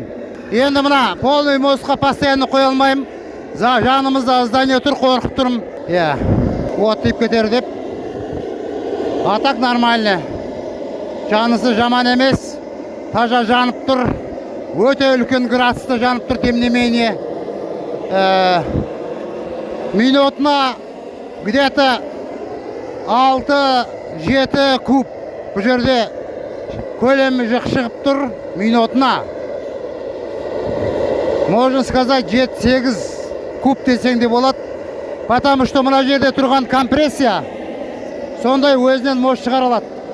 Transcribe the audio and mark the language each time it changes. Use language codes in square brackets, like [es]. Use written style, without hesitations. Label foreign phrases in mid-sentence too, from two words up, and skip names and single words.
[kk] Енді мына [ru] полный мостқа постоянно [kk] қоя алмайым. Жанымызда здание тұр, қорқып тұрмын. [ru] Вот [kk] тиіп кетер деп. [ru] А так нормально. [kk] Жанысы жаман емес. Тажа жанып тұр. Өте үлкен градуста жанып тұр, [ru] тем не менее. Минутына где-то 6-7 куб. [kk] Бұл жерде көлемі шығып тұр минутына. [ru] Можно сказать 7-8 куб [kk] десең де болады. [ru] Потому что [kk] мына жерде тұрған компрессия сондай өзінен мост шығара алады.